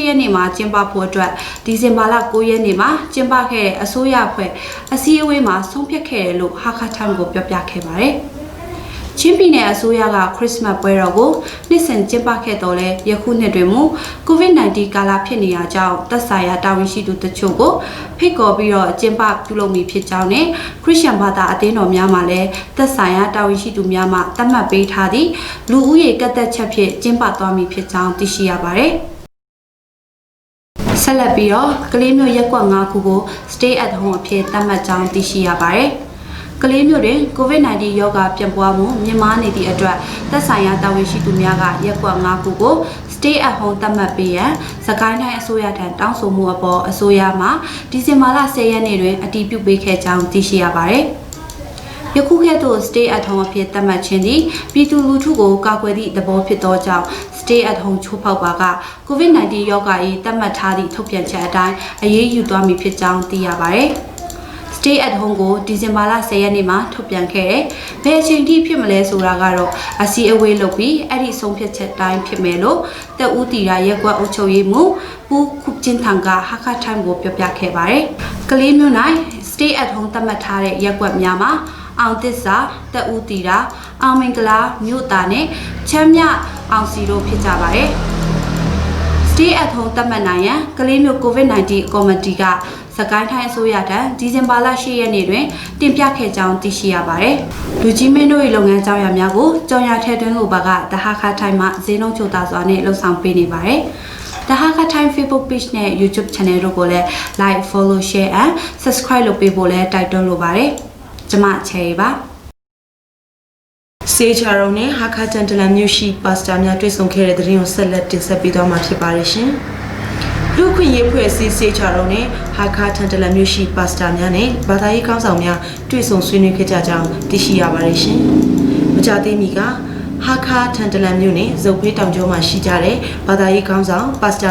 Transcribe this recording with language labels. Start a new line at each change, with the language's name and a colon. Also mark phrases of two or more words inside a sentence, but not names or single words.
Burmese: ရက်နေ့မှာကျင်းပဖို့အတွက်ဒီဇင်ဘာလ9ရက်နေ့မှာကျင်းပခဲ့တဲ့အစိုးရအဖွဲ့အစည်းအဝေးမှာဆုံးဖြတ်ခဲ့တယ်လို့ဟာခတ်ထမ်ကိုပြောပြခဲ့ပါတယ်ချင်းပြည်နယ်အစိုးရကခရစ်စမတ်ပွဲတော်ကိုနှစ်စဉ်ကျင်းပခဲ့တော်လဲယခုနှစ်တွင်မူ COVID-19 ကာလဖြစ်နေရကြောင်းသက်ဆိုင်ရာတာဝန်ရှိသူတချို့ကိုဖိတ်ခေါ်ပြီးတော့ကျင်းပပြုလုပ်မည်ဖြစ်ကြောင်းနဲ့ခရစ်ယာန်ဘာသာအသင်းတော်များမှလည်းသက်ဆိုင်ရာတာဝန်ရှိသူများမှသတ်မှတ်ပေးထားသည့်လူဦးရေကန့်သက်ချက်ဖြင့်ကျင်းပသွားမည်ဖြစ်ကြောင်းသိရှိရပါတယ် ဆက်လက်ပြီးတော့ကလေးမျိုးရက်ကွက်5ခုကို
English: stay at home
Burmese: အဖြစ်သတ်မှတ်ကြောင်းသိရှိရပါတယ်ကလေးမျိုးတွင် COVID-19 ရောဂါပြန့်ပွားမှုမြင့်မားနေသည့်အတွက်သက်ဆိုင်ရာတာဝန်ရှိသူများကရက်ကွက်5ခုကို
English: stay at home
Burmese: သတ်မှတ်ပေးရန်စကိုင်းတိုင်းအစိုးရထံတောင်းဆိုမှုအပေါ်အစိုးရမှဒီဇင်ဘာလ10ရက်နေ့တွင်အတည်ပြု ပေးခဲ့ကြောင်းသိရှိရပါတယ်။ယခုကဲ့သို့
English: stay at home
Burmese: အဖြစ်သတ်မှတ်ခြင်းသည်ပြည်သူလူထုကိုကာကွယ်သည့်သဘောဖြစ်သောကြောင့်
English: stay at home
Burmese: ချိုးဖောက်ပါက COVID-19 ရောဂါ၏သတ်မှတ်ထားသည့်ထုတ်ပြန်ချက်အတိုင်းအရေးယူသွားမည်ဖြစ်ကြောင်းသိရပါတယ်။
English: Stay at home
Burmese: ကိုဒီဇင်ဘာလ10ရက်နေ့မှာထုတ်ပြန်ခဲ့တယ်။ဘယ်အချိန်ထိဖြစ်မလဲဆိုတာကတော့အစည်းအဝေးလုပ်ပြီးအဲ့ဒီဆုံးဖြတ်ချက်တိုင်းဖြစ်မယ်လို့တက်ဦးတီရာရက်ကွက်အုပ်ချုပ်ရေးမှူး ပူခုချင်းထံကဟာခတ်ထိုင်းကိုပြောပြခဲ့ပါတယ်။ကလေးမျိုး၌
English: Stay at home
Burmese: သတ်မှတ်ထားတဲ့ရက်ကွက်များမှာအောင်သစ္စာတက်ဦးတီရာ အောင်မင်္ဂလာမြို့သားနဲ့ချမ်းမြအောင်စီတို့ဖြစ်ကြပါတယ်။
English: Stay at home
Burmese: သတ်မှတ်နိုင်ရန်ကလေးမျိုး COVID-19 ကော်မတီကစကိုင်းတိုင်းအစိုးရထံဒီဇင်ဘာလ10ရက်နေ့တွင်တင်ပြခဲ့ကြောင်းသိရှိရပါတယ်။လူကြီးမင်းတို့၏လုပ်ငန်းကြောင်းရာများကိုကြောင်ရထဲတွင်းလိုပါကတဟာခါထိုင်းမှာဈေးနှုန်းချိုသာစွာနဲ့လှုပ်ဆောင်ပေးနေပါတယ်။တဟာခါထိုင်း Facebook page နဲ့ YouTube channel တို့ကိုလည်း
English: like follow share and subscribe
Burmese: လုပ်ပေးဖို့လည်းတိုက်တွန်းလိုပါတယ်။ကျွန်မချယ်ပါ စေချာရုံနဲ့ဟာခါတန်တလန်မြို့ရှိပါစတာများတွေ့ဆုံခဲ့တဲ့တဲ့ရင်ကိုဆက်လက်တင်ဆက်ပေးသွားမှာဖြစ်ပါတယ်ရှင်။လူခွင့်ရေးဖွဲ့စည်းစေချာရုံနဲ့ဟာခါတ န်တလန်မြို့ရှိပါစတာများနဲ့ဘာသာရေးကောင်းဆောင်များတွေ့ဆုံဆွေးနွေးခဲ့ကြကြောင်းသိရှိရပါတယ်ရှင်။မကြသေးမီကဟာခါထန်တလန်မြို့နယ်ဇုတ်ဖေးတောင်ကျောမှာရှိကြတဲ့ဘာသာရေးခေါင်းဆောင်ပါစတာ